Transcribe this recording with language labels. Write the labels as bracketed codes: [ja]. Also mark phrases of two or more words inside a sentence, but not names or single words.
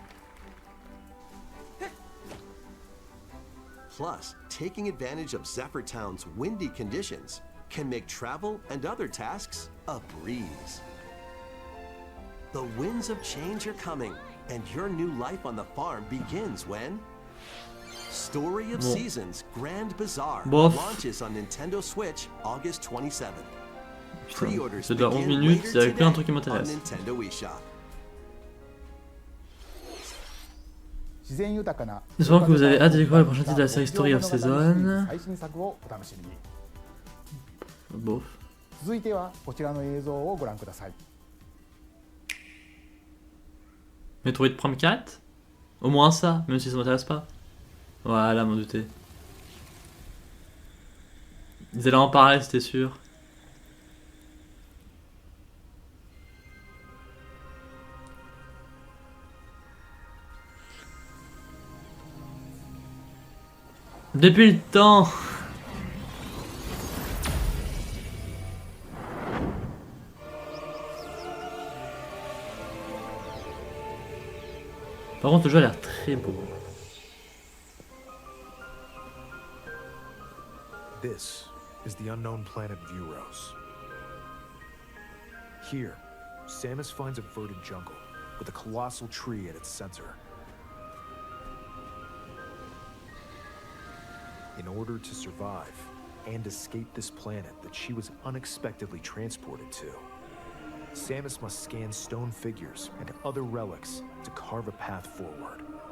[en] Plus, taking advantage of Zephyr Town's windy conditions can make travel and other tasks a breeze. The winds of change are coming, and your new life on the farm begins when Story of [fr] Bon. [en] Seasons Grand Bazaar [fr] Bof. [en] launches on Nintendo Switch August 27th. [fr] Putain, [en] Pre-orders [fr] ça dure 11 [en] begin [fr] minutes, [en] later [fr] il y avait plein de [en] today [fr] trucs qui [en] on [fr] m'intéressent. [en] Nintendo eShop. [ja] 自然豊かな [fr] J'espère que vous avez hâte de découvrir le prochain titre de la série Story of Season. [ja] 最新作をお楽しみに。 [fr] Bof. [ja] 続いてはこちらの映像をご覧ください。 [fr] Metroid Prime 4? Au moins ça, même si ça m'intéresse pas. Voilà, m'en doutais. Ils allaient en parler, c'était sûr. Depuis le temps. Par contre, le jeu a l'air très beau. [en] This is the unknown planet Vuros. Here, Samus finds a verdant jungle with a colossal tree at its center. In order to survive and escape this planet that she was unexpectedly transported to, Samus must scan stone figures and other relics to carve a path forward.